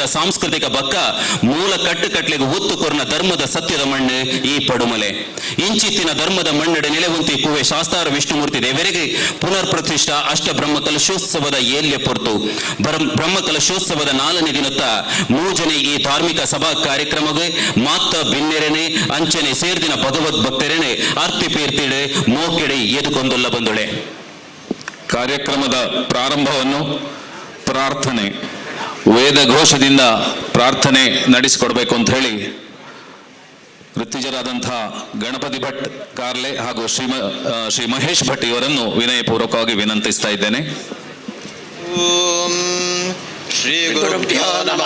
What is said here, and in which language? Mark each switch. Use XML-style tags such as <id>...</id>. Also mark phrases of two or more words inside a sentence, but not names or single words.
<tcy>ಸಾಂಸ್ಕೃತಿಕ ಬಕ್ಕ ಮೂಲ ಕಟ್ಟುಕಟ್ಲೆಗೆ ಒತ್ತು ಕೊರ್ನ ಧರ್ಮದ ಸತ್ಯದ ಮಣ್ಣು ಈ ಪಡುಮಲೆ ಇಂಚಿತ್ತಿನ ಧರ್ಮದ ಮಣ್ಣೆಡೆ ನೆಲೆವಂತಿ ಕುವೆ ಶಾಸ್ತಾರ ವಿಷ್ಣುಮೂರ್ತಿ ದೇವರಿಗೆ ಪುನರ್ ಪ್ರತಿಷ್ಠಾ ಅಷ್ಟ ಬ್ರಹ್ಮ ಕಲಶೋತ್ಸವದ ಏಲ್ಯ ಪೊರ್ತು ಬ್ರಹ್ಮ ಕಲಶೋತ್ಸವದ 4ನೇ ದಿನತ್ತ ಮೂಜನೆ ಈ ಧಾರ್ಮಿಕ ಸಭಾ ಕಾರ್ಯಕ್ರಮಗೆ ಮಾತ್ತ ಬಿನ್ನೆರೆನೆ ಅಂಚನೆ ಸೇರ್ದಿನ ಭಗವದ್ ಭಕ್ತರೆನೆ ಅರ್ಪಿಪೀರ್ತಿಡೆ ಮೋಕೆಡೆ ಎದುಕೊಂದೊಲ್ಲ ಬಂದೊಳೆ.</tcy> <kn>ಕಾರ್ಯಕ್ರಮದ ಪ್ರಾರಂಭವನ್ನು ಪ್ರಾರ್ಥನೆ ವೇದ ಘೋಷದಿಂದ ಪ್ರಾರ್ಥನೆ ನಡೆಸಿಕೊಡ್ಬೇಕು ಅಂತ ಹೇಳಿ ಋತ್ವಿಜರಾದಂತಹ ಗಣಪತಿ ಭಟ್ ಕಾರ್ಲೆ ಹಾಗೂ ಶ್ರೀ ಮಹೇಶ್ ಭಟ್ ಇವರನ್ನು ವಿನಯಪೂರ್ವಕವಾಗಿ ವಿನಂತಿಸ್ತಾ ಇದ್ದೇನೆ.</kn> <sa>ಓಂ ಶ್ರೀ ಗುರುಭ್ಯೋ ನಮಃ.</sa>